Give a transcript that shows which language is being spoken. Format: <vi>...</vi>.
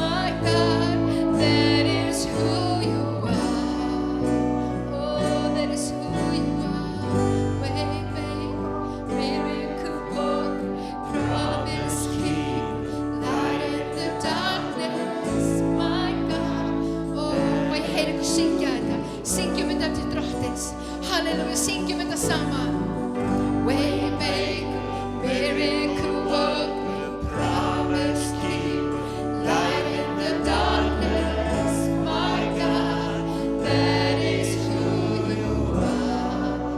<en>My God, that is who you are. Oh, that is who you are. Waymaker, miracle worker, promise keep, light in the darkness. My God.</en> <is>Oh, og ég heyri ykkur syngja þetta. Syngjum þetta til drottins. Halleluja, syngjum þetta saman.</is> <en>Waymaker, miracle worker, promise keep, light in the darkness. My God, that is who you are.</en>